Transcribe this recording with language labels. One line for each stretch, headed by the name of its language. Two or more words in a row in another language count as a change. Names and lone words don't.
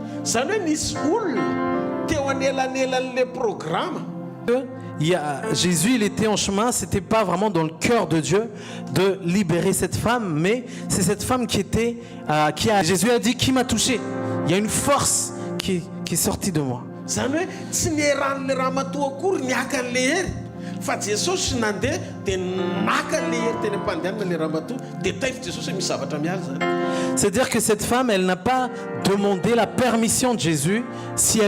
French: Jésus, il était en chemin, c'était pas vraiment dans le cœur de Dieu de libérer cette femme, mais c'est cette femme Jésus a dit, qui m'a touché. Il y a une force qui est sortie de moi.
Malagasy: fa Jesosy nandeha dia naka le hery-teny am-pandehanana le ramatoa dia taitra Jesosy hoe misy zavatra mialy zany.
French: C'est-à-dire que cette femme, elle n'a pas demandé la permission de Jésus si elle